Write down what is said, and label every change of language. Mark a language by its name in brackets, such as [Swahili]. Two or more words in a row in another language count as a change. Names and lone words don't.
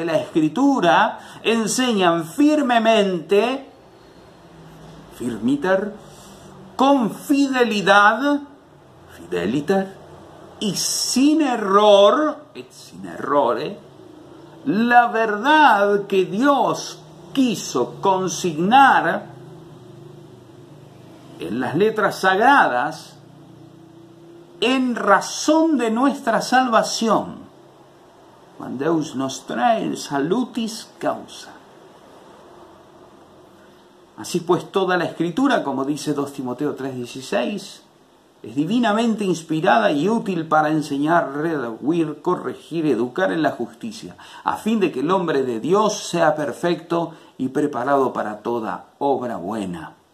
[Spanish] la Escritura enseñan firmemente, firmiter, con fidelidad, fideliter, y sin error, [Latin] et sin errore, [Spanish] la verdad que Dios quiso consignar en las letras sagradas en razón de nuestra salvación. [Latin] Quam Deus nostrae salutis causa. [Spanish] Así pues, toda la Escritura, como dice 2 Timoteo 3:16, es divinamente inspirada y útil para enseñar, redarguir, corregir, educar en la justicia, a fin de que el hombre de Dios sea perfecto y preparado para toda obra buena.